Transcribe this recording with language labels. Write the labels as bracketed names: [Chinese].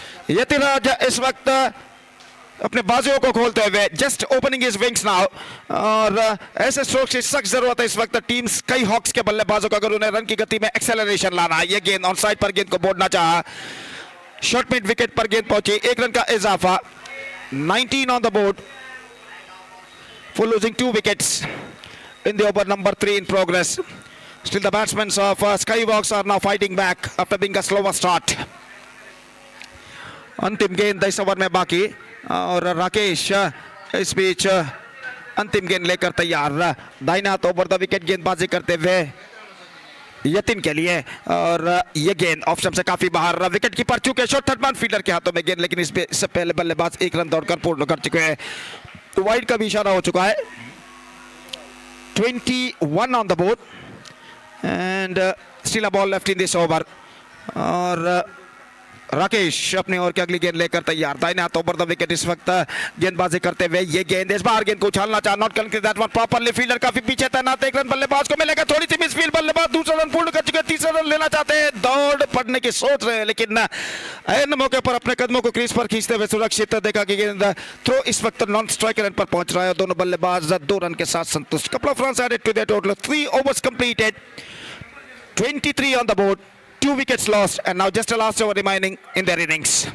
[Hindi] यतिराज इस वक्त अपने बाजुओं को खोलते हुए [English] just opening his wings now, [Hindi] और ऐसे स्ट्रोक की सख्त जरूरत है इस वक्त टीम स्काई हॉक्स के बल्लेबाजों को अगर उन्हें रन की गति में एक्सेलरेशन लाना है। ये गेंद ऑन साइड पर गेंद को बोड़ना चाहा, शॉर्ट मिड विकेट पर गेंद पहुंची, 1 रन का इजाफा, [English] 19 on the board for losing 2 wickets in the over number 3 in progress. Still the batsmen of Skyhawks are now fighting back after being a slower start. [Hindi] अंतिम गेंद इस ओवर में बाकी, और राकेश इस बीच अंतिम गेंद लेकर तैयार। दाहिने हाथ ओवर द विकेट गेंदबाजी करते हुए यतिन के लिए, और ये गेंद ऑफ स्टंप से काफी बाहर, विकेट कीपर चुके शॉट थर्ड मैन फील्डर के हाथों में गेंद, लेकिन इससे पहले बल्लेबाज 1 रन दौड़कर पूर्ण कर चुके हैं। वाइड का भी इशारा हो चुका है। [English] 21 on the board and still a ball left in this over, [Hindi] और राकेश अपने ओर की अगली गेंद लेकर तैयार। दाहिने हाथ ओवर द विकेट इस वक्त गेंदबाजी करते हुए ये गेंद इस बार गेंद को उछालना चाह, [English] not connected that one properly, [Hindi] fielder काफी पीछे तैनात, 1 रन बल्लेबाज को मिलेगा, थोड़ी सी मिस फील्ड, बल्लेबाज दूसरा रन पूर्ण कर चुके, तीसरा रन लेना चाहते हैं, दौड़ पड़ने की सोच रहे हैं, लेकिन ऐन मौके पर अपने कदमों को क्रीज पर खींचते हुए सुरक्षित देखा कि गेंद थ्रो इस वक्त नॉन स्ट्राइक रन पर पहुंच रहा है, दोनों बल्लेबाज 2 रन के साथ संतुष्ट। [English] Couple of runs added to the total, 3 overs completed, 23 on the board, 2 wickets lost, and now just a last over remaining in their innings.